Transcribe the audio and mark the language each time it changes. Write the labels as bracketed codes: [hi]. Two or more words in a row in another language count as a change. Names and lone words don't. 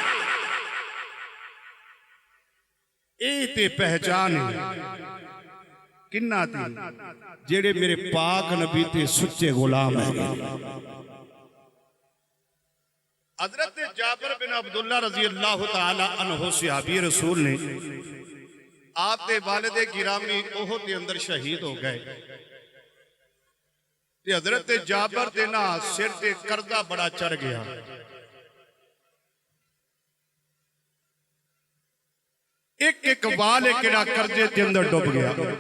[pa] ਏ ਤੇ ਪਹਿਚਾਣ ਕਿਨ੍ਹਾਂ ਦੀ ਜਿਹੜੇ ਮੇਰੇ ਪਾਕ ਨਬੀ ਤੇ ਸੱਚੇ ਗ਼ੁਲਾਮ ਹੈ। [ur] حضرت جابر بن عبداللہ [ar] رضي الله تعالى عنه [ur] صحابی رسول نے آپکے والدِ گرامی احد کے اندر شہید ہو گئے. [pa] ਤੇ ਹਜ਼ਰਤ ਜਾਬਰ ਦੇ ਨਾ ਸਿਰ ਤੇ ਕਰਜ਼ਾ ਬੜਾ ਚੜ੍ਹ ਗਿਆ। [ur] ایک ایک بال ایک قرضے کے اندر ڈوب گیا.